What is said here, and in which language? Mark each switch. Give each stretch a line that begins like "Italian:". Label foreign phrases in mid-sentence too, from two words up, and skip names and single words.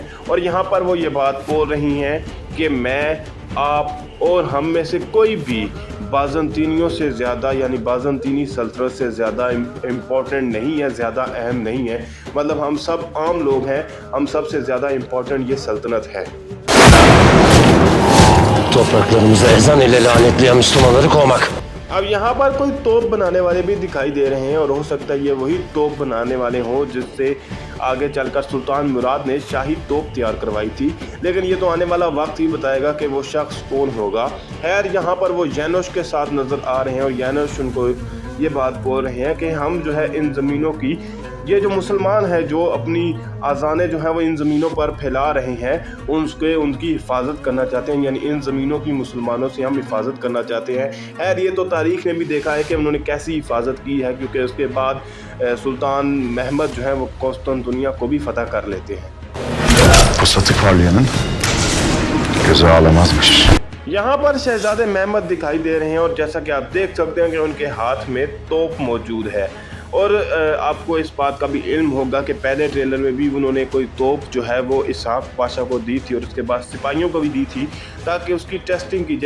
Hindi: और यहाँ पर वो ये बात बोल रही हैं कि मैं, आप और हम में से कोई भी बाज़ंतीनियों से ज़्यादा, यानी बाज़ंतीनी सल्तनत से ज़्यादा इम्पोर्टेंट नहीं है, ज़्यादा अहम नहीं है। मतलब हम सब आम लोग हैं, हम सबसे ज़्यादा इम्पोर्टेंट ये सल्तनत है।
Turkish: Topraklarımıza ezan ile lanetleyen Müslümanları kovmak।
Hindi: अब यहाँ पर कोई तोप बनाने वाले भी दिखाई दे रहे हैं और हो सकता है ये वही तोप बनाने वाले हों जिससे आगे चलकर सुल्तान मुराद ने शाही तोप तैयार करवाई थी। लेकिन ये तो आने वाला वक्त ही बताएगा कि वो शख्स कौन होगा। खैर, यहाँ पर वो यानुश के साथ नज़र आ रहे हैं और यानुश उनको ये बात बोल रहे हैं कि हम जो है इन ज़मीनों की, ये जो मुसलमान हैं जो अपनी आज़ाने जो हैं वो इन ज़मीनों पर फैला रहे हैं, उनकी हिफाजत करना चाहते हैं, यानी इन ज़मीनों की मुसलमानों से हम हिफाजत करना चाहते हैं। खैर, ये तो तारीख़ ने भी देखा है कि उन्होंने कैसी हिफाजत की है, क्योंकि उसके बाद सुल्तान महमद जो है वो कुस्तुनतुनिया को भी फतह कर लेते हैं।
Turkish: Pusatı parlayanın gözü ağlamazmış।
Hindi: यहाँ पर शहज़ादे महमद दिखाई दे रहे हैं और जैसा कि आप देख सकते हैं कि उनके हाथ में तोप मौजूद है और आपको इस बात का भी इल्म होगा कि पहले ट्रेलर में भी उन्होंने कोई तोप जो है वो इसहाक पाशा को दी थी और उसके बाद सिपाहियों को भी दी थी ताकि उसकी टेस्टिंग की जाए।